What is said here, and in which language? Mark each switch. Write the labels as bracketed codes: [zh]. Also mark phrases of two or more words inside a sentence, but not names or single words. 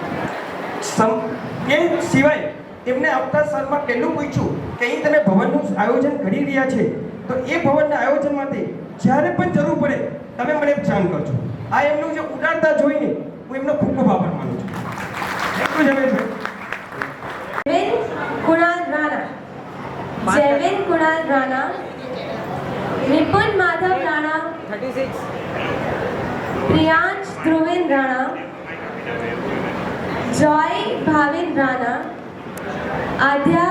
[gu] એ સિવાય એમને આવતા સાલમાં પહેલું પૂછ્યું કે અહીં તમે ભવનનું આયોજન કરી રહ્યા છે, તો એ ભવનના આયોજન માટે જ્યારે પણ જરૂર પડે તમે મને જાણ કરજો. આ એમનું જે ઉદારતા જોઈને હું એમનો ખૂબ ખૂબ આભાર માનું છું. એટલું જ અમે जैविन कुणाल राणा, निपुण माधव राणा, 36, प्रियांश ध्रुविन राणा, जॉय भाविन राणा, आध्या